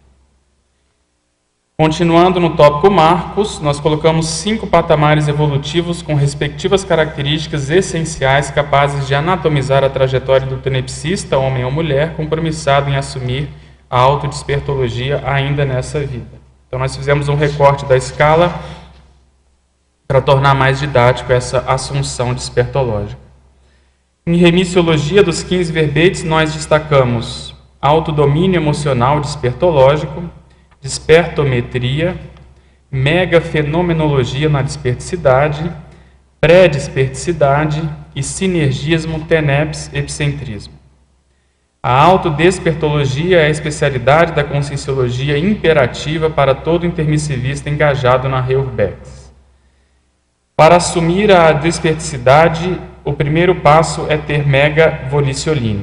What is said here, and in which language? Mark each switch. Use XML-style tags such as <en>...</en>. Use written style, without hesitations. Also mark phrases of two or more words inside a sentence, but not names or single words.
<pt>Continuando no tópico marcos, nós colocamos 5 patamares evolutivos com respectivas características essenciais capazes de anatomizar a trajetória do tenepsista, homem ou mulher, compromissado em assumir a autodespertologia ainda nessa vida. Então nós fizemos um recorte da escala para tornar mais didático essa assunção despertológica. Em remissiologia dos 15 verbetes, nós destacamos autodomínio emocional despertológico, despertometria, megafenomenologia na desperticidade, pré-desperticidade e sinergismo TENEPS-epicentrismo. A autodespertologia é a especialidade da conscienciologia imperativa para todo intermissivista engajado na Reurbex. Para assumir a desperticidade, o primeiro passo é ter mega-voliciolina.</pt>